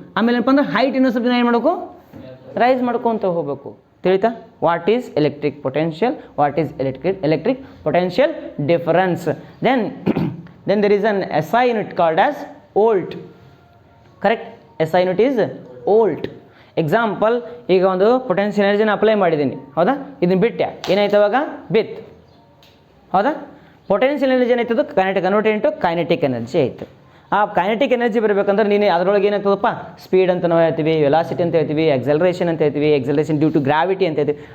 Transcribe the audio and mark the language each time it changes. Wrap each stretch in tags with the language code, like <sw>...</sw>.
<kn>ಆಮೇಲೆ ಏನಪ್ಪ ಅಂದ್ರೆ ಹೈಟ್ ಇನ್ನೂ ಸ್ವಲ್ಪ ಏನು ಮಾಡಬೇಕು, ರೈಸ್ ಮಾಡ್ಕೊತ ಹೋಗಬೇಕು. ತಿಳಿತಾ?</kn> <en>What is electric potential, what is electric potential difference. Then there is an SI unit called as volt. Correct? SI unit is volt.</en> <kn>Example, ಈಗ ಒಂದು ಪೊಟೆನ್ಷಿಯಲ್ ಎನರ್ಜಿನ ಅಪ್ಲೈ ಮಾಡಿದ್ದೀನಿ, ಹೌದಾ? ಇದನ್ನು ಬಿಟ್ಟೆ, ಏನಾಯ್ತು ಅವಾಗ? ಬಿತ್, ಹೌದಾ? Potential energy ಏನಾಯ್ತದು, convert into kinetic energy ಆಯಿತು. ಆ ಕೈನೆಟಿಕ್ ಎನರ್ಜಿ ಬರಬೇಕಂದ್ರೆ ನೀನು ಅದರೊಳಗೆ ಏನಾಗ್ತದಪ್ಪ, ಸ್ಪೀಡ್ ಅಂತ ನಾವು ಹೇಳ್ತೀವಿ, ವೆಲಾಸಿಟಿ ಅಂತ ಹೇಳ್ತೀವಿ, ಎಕ್ಸಲರೇಷನ್ ಅಂತ ಹೇಳ್ತೀವಿ, ಎಕ್ಸಲರೇಷನ್ ಡ್ಯೂ ಟು ಗ್ರಾವಿಟಿ ಅಂತ ಹೇಳ್ತೀವಿ.</kn>